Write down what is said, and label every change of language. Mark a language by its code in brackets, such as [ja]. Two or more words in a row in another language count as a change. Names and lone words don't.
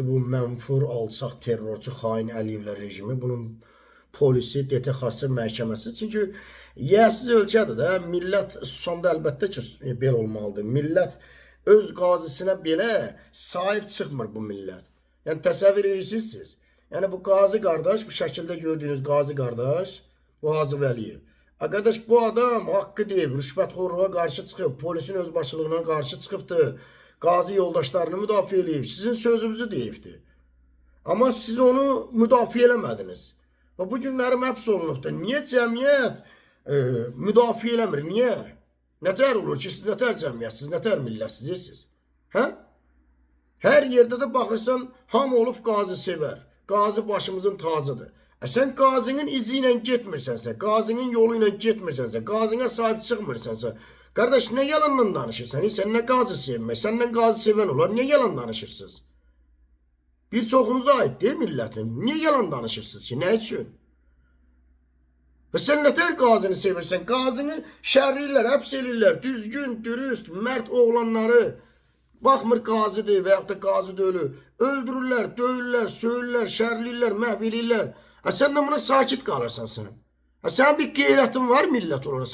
[az] Bu mənfur, alçaq, terrorçu, xain Əliyevlər rejimi. Bunun polisi, DTX-sı, məhkəməsi. Çünki yiyəsiz ölkədir də, millət sonda əlbəttə ki, belə olmalıdır. Millət öz qazisinə belə sahib çıxmır bu millət. Yəni təsəvvür edirsiniz siz. [tr] Yani bu Gazi kardeş, bu şekilde gördüğünüz Gazi kardeş, bu Hacı Vəliyev. [az] Arkadaş bu adam hakkı deyib, rüşvətxorluğa qarşı çıxıb, polisin özbaşılığına qarşı çıxıbdı. Gazi yoldaşlarını müdafiə edib, sizin sözünüzü deyibdi. Ama siz onu müdafiə eləmədiniz. Və bu günlərim həbs olunubdur. Niyə cəmiyyət müdafiə eləmir? Niyə? Nətər olur ki, siz nətər cəmiyyətsiz, nətər millətsiz? Hə? Hər yerdə də baxırsan, hamı olub Gazi sevər. Gazi başımızın tacıdır. Sen Gazi'nin iziyle gitmirsənsə, Gazi'nin yoluyla gitmirsənsə, Gazi'ne sahip çıkmırsansa, kardeş ne yalanla danışırsan? [tr] Sen ne Gazi sevmək, senden Gazi seven olar, niye yalan danışırsınız? Bir çoxunuza ait değil milletin. Niye yalan danışırsınız ki? Ne için? [az] Ve sen nətər Gazi'ni sevirsən? Gazi'ni şərliyirlər, həbs elirlər, düzgün, dürüst, mert oğlanları. Baxmır qazidir və yaxud da qazi dölü. Öldürürlər, döyürlər, söyürlər, şərliyirlər, məhv eləyirlər. Sən də buna sakit qalırsan sən. Sənin bir qeyrətin var millət olaraq.